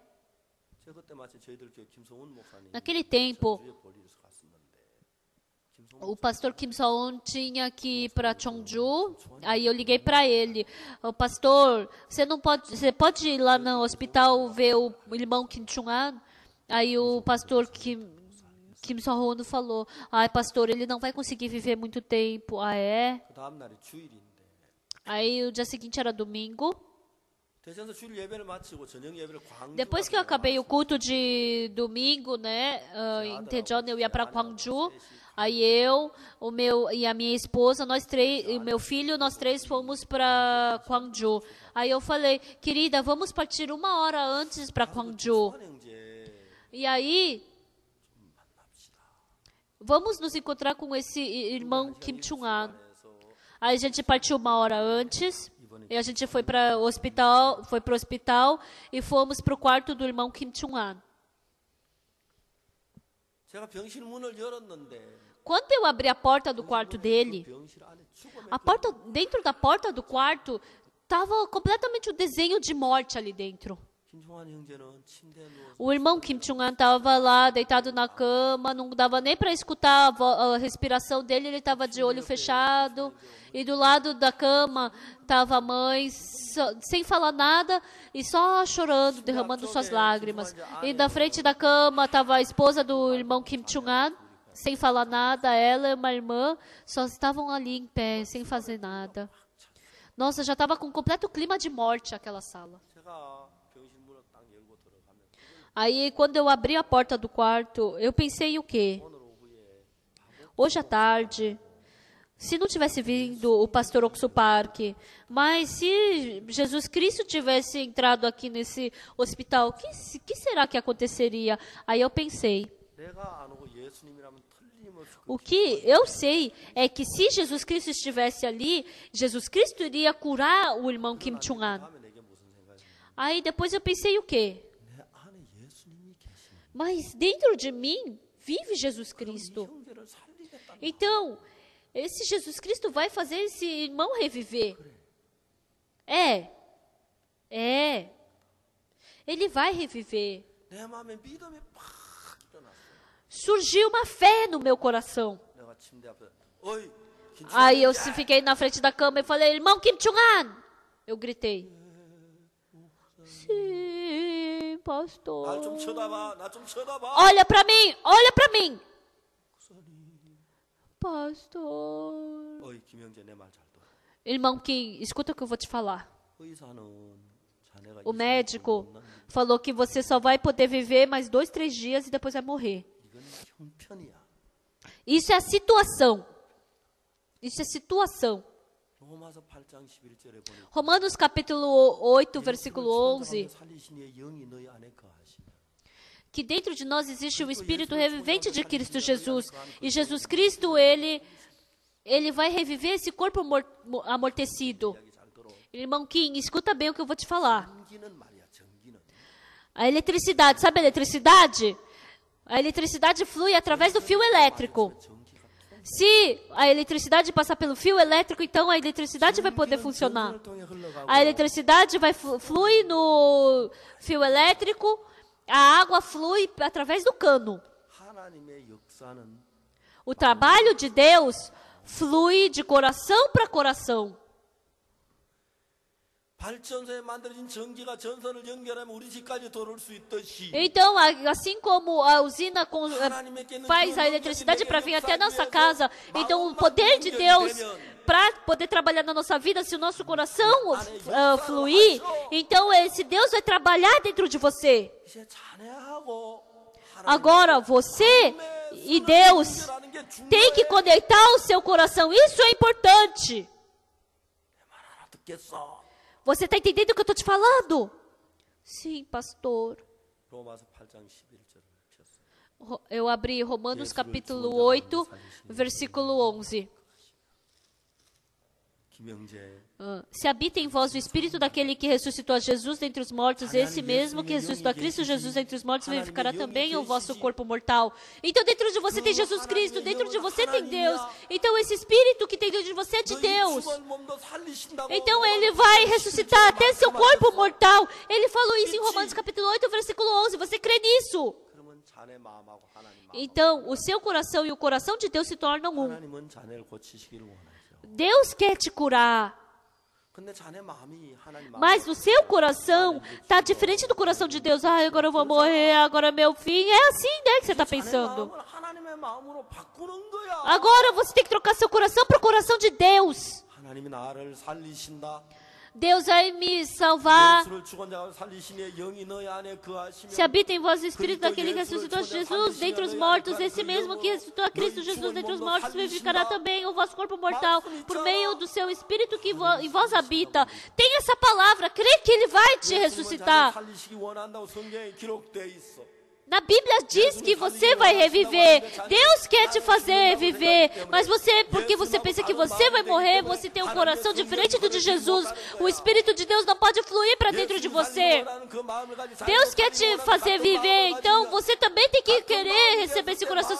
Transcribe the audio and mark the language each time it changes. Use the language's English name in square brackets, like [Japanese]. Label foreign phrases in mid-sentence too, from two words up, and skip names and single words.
[Portuguese] Naquele tempo, o pastor Kim So-eun tinha que ir para Cheongju. Aí eu liguei para ele. O pastor, você pode ir lá no hospital ver o irmão Kim Chung-an? Aí o pastor Kim So-eun falou: ai, pastor, ele não vai conseguir viver muito tempo. Ah, é? [Korean] 그 다음 날이 주일인데 [Portuguese] Aí o dia seguinte era domingo. [Korean] 대전에서 주일 예배를 마치고 저녁 예배를 광주 [Portuguese] Depois que eu acabei o culto de domingo, né, em Daejeon, eu ia para Gwangju. Aí eu, o meu e a minha esposa, nós três, e o meu filho, nós três fomos para Gwangju. Aí eu falei: querida, vamos partir 1 hora antes para Gwangju. [Korean] 형제 [Portuguese] E aí vamos nos encontrar com esse irmão Kim Chung-an. Aí a gente partiu 1 hora antes. E a gente foi para o hospital, e fomos para o quarto do irmão Kim Chung-an. [Korean] 제가 병실 문을 열었는데 [Portuguese] Quando eu abri a porta do quarto dele, [Korean] 병실 안에 죽음의 [Portuguese] dentro da porta do quarto estava completamente o desenho de morte ali dentro. [Korean] 김종환 형제는 침대에 누워서 [Portuguese] O irmão Kim Chung-an estava lá deitado na cama, não dava nem para escutar a respiração dele, ele estava de olho fechado. E do lado da cama estava a mãe, sem falar nada e só chorando, derramando suas lágrimas. E na frente da cama estava a esposa do irmão Kim Chung-an, sem falar nada, ela e uma irmã só estavam ali em pé, sem fazer nada. Nossa, já estava com um completo clima de morte aquela sala. [Korean] 제가 병실 문을 딱 열고 들어가면 [Portuguese] Aí, quando eu abri a porta do quarto, eu pensei o quê? Hoje à tarde, se não tivesse vindo o pastor Oksu Park, mas se Jesus Cristo tivesse entrado aqui nesse hospital, que será que aconteceria? Aí eu pensei, [Korean] 내가 안 오고 예수님이라면 틀림없이 [Portuguese] o que eu sei é que se Jesus Cristo estivesse ali, Jesus Cristo iria curar o irmão Kim Chung-an. [Korean] 다음에 내게 무슨 생각이 [Portuguese] Aí depois eu pensei o quê? [Korean] 내 안에 예수님이 계시는 [Portuguese] Mas dentro de mim vive Jesus Cristo. [Korean] 형제를 살리겠다. [Portuguese] Então, esse Jesus Cristo vai fazer esse irmão reviver. É. Ele vai reviver. [Korean] 내 마음에 믿음이 팍 일어났어. [Portuguese] Surgiu uma fé no meu coração. [Korean] 내가 침대 앞에 어이 김종환 [Portuguese] Aí eu fiquei na frente da cama e falei: irmão Kim Chung-an. Eu gritei. Sim, pastor. [Korean] 날 좀 쳐다봐. 나 좀 쳐다봐. [Portuguese] Olha para mim, olha para mim. Pastor. [Korean] 어이 김형제 내 말 잘 들어. [Portuguese] Irmão Kim, escuta o que eu vou te falar. [Korean] 의사는 자네가 [Portuguese] O médico falou que você só vai poder viver mais 2, 3 dias e depois vai morrer. [Korean] 이건 형편이야. [Portuguese] Isso é a situação. Isso é situação. [Korean] 로마서 8장 11절에 보니 [Portuguese] Romanos capítulo 8, versículo 11. [Korean] 살리신 이의 영이 너희 안에 거하시니 [Portuguese] Que dentro de nós existe o Espírito revivente de Cristo Jesus. E Jesus Cristo, ele vai reviver esse corpo amortecido. [Korean] 이야기 잘 들어. [Portuguese] Irmão Kim, escuta bem o que eu vou te falar. [Korean] 전기는 말이야. 전기는 [Portuguese] A eletricidade, sabe a eletricidade? A eletricidade flui através do fio elétrico. [Korean] 전기가 [Portuguese] Se a eletricidade passar pelo fio elétrico, então a eletricidade vai poder funcionar. [Korean] 전선을 통해 흘러가고 [Portuguese] A eletricidade flui no fio elétrico, a água flui através do cano. [Korean] 하나님의 역사는 [Portuguese] O trabalho de Deus flui de coração para coração. [Korean] 발전소에 만들어진 전기가 전선을 연결하면 우리 집까지 들어올 수 있듯이 [Portuguese] Então, assim como a usina faz a eletricidade para vir até a nossa casa, então o poder de Deus para poder trabalhar na nossa vida, se o nosso coração fluir, então esse Deus vai trabalhar dentro de você. [Korean] 이제 자네하고 [Portuguese] Agora, você e Deus tem que conectar o seu coração. Isso é importante. [Korean] 듣겠어. [Portuguese] Você está entendendo o que eu estou te falando? Sim, pastor. [Korean] 로마서 8장 11절을 폈어. [Portuguese] Eu abri Romanos capítulo 8, versículo 11. 김영재 Se habita em vós o Espírito daquele que ressuscitou a Jesus dentre os mortos, esse mesmo que ressuscitou a Cristo Jesus dentre os mortos, vivificará também o vosso corpo mortal. Então dentro de você tem Jesus Cristo, dentro de você tem Deus. Então esse Espírito que tem dentro de você é de Deus. Então ele vai ressuscitar até seu corpo mortal. Ele falou isso em Romanos capítulo 8, versículo 11. Você crê nisso? [Korean] 그러면 자네 마음하고 하나님 마음. [Portuguese] Então, o seu coração e o coração de Deus se tornam um. [Korean] 하나님은 자네를 고치시기를 원하죠. [Portuguese] Deus quer te curar. [Korean] 근데 자네 마음이 하나님 마음. [Portuguese] Mas o seu coração está diferente do coração de Deus. Ah, agora eu vou morrer, agora meu fim. É assim, né, que você está pensando. [Korean] 마음을 하나님의 마음으로 바꾸는 거야. [Portuguese] Agora você tem que trocar seu coração para o coração de Deus. [Korean] 하나님이 나를 살리신다. [Portuguese] Deus vai me salvar. [Korean] 예수를 죽은 자가 살리시니 영이 너희 안에 거하시며 [Portuguese] Se habita em vós o Espírito daquele que ressuscitou Jesus dentre os mortos, esse mesmo que ressuscitou a Cristo Jesus dentre os mortos, vivificará também o vosso corpo mortal, por meio do seu Espírito que em vós habita. Tem essa palavra, crê que Ele vai te ressuscitar. [Korean] 살리시기 원한다고 성경에 기록되어 있어. [Portuguese] Na Bíblia diz que você vai reviver. Deus quer te fazer viver. Mas você, porque você pensa que você vai morrer, você tem um coração diferente do de Jesus. O Espírito de Deus não pode fluir para dentro de você. Deus quer te fazer viver. Então você também tem que querer receber esse coração.